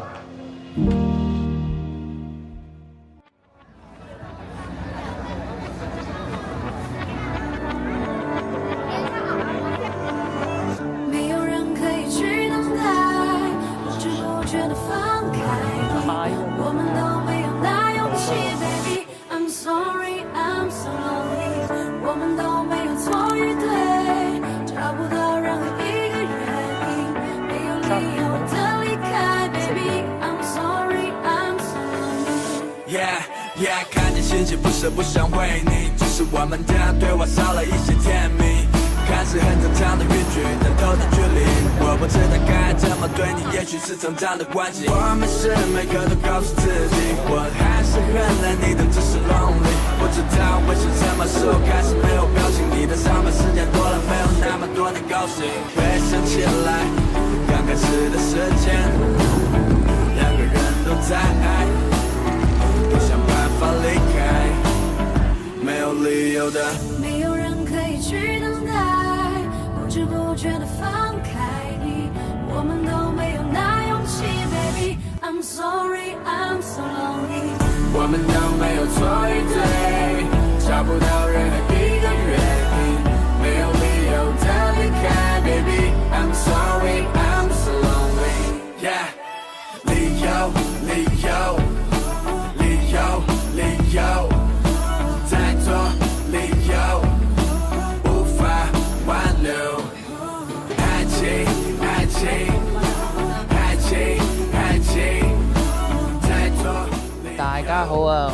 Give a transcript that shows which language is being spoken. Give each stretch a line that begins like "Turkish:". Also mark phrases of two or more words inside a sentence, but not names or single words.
Chinese: 没有人可以去等待，不知不覺地放開你，我們都沒有那勇氣 ，
English: baby。I'm sorry, I'm so lonely。
Chinese: 我們都沒有錯與對，找不到任何一個原因，沒有理由的離開 ，
English: baby。I'm sorry, I'm so lonely。 Yeah, yeah，
Chinese: 看見星星不捨不想為你，只是我們的對話少了一些甜蜜。看似很正常的語句，但透的距離，我不知道該怎麼對你，也許是成長的關係。我們是每個都告訴自己，我還是很愛你，但只是 lonely。不知道為什麼是我開始沒有表情，你的上班時間多了，沒有那麼多的高興。回想起來，剛開始的時間，兩個人都在愛，都想辦法離開，沒有理由的。沒有人可以去等待，不知不覺地放開你，我們都沒有那勇氣 ，
English: baby。I'm sorry, I'm so lonely。
Chinese: 我們都沒有錯與對，找不到任何一個原因，沒有理由的離開 ，
English: baby。I'm sorry, I'm so lonely。Yeah，
Chinese: 理由，理由，理由，理由，太多理由。大家好啊！